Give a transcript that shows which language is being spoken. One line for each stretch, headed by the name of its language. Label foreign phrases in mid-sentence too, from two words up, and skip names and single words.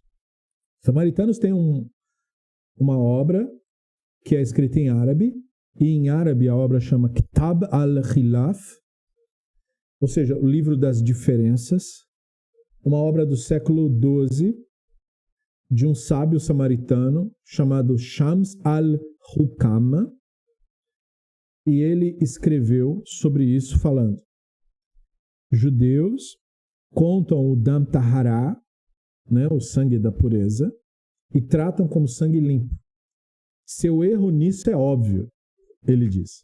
Portuguese: Os samaritanos têm uma obra que é escrita em árabe, e em árabe a obra chama Kitab al-Khilaf, ou seja, o livro das diferenças, uma obra do século XII, de um sábio samaritano chamado Shams al-Hukam, e ele escreveu sobre isso falando: judeus contam o
Hebrew: דם טהרה,
Portuguese: né, o sangue da pureza, e tratam como sangue limpo. Seu erro nisso é óbvio, ele diz.